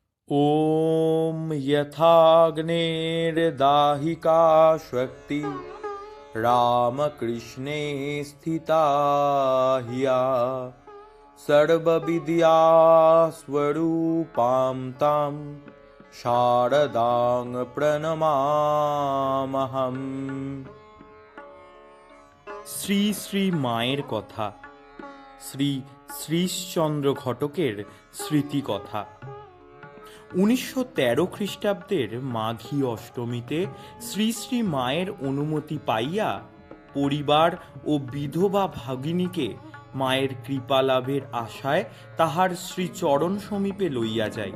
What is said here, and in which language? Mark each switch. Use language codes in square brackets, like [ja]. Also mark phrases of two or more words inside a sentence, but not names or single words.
[sa] ॐ यथाग्नेर्दाहिका शक्ति रामकृष्णे स्थिता ह्या सर्वविद्यास्वरूपां तां शारदां प्रणमामहम्। [bn] শ্রী শ্রী মায়ের কথা, শ্রী শ্রীশচন্দ্র ঘটকের স্মৃতি কথা। 1913 খ্রিস্টাব্দের মাঘী অষ্টমীতে শ্রী শ্রী মায়ের অনুমতি পাইয়া পরিবার ও বিধবা ভাগিনীকে মায়ের কৃপা লাভের আশায় তাহার শ্রীচরণ সমীপে লইয়া যাই।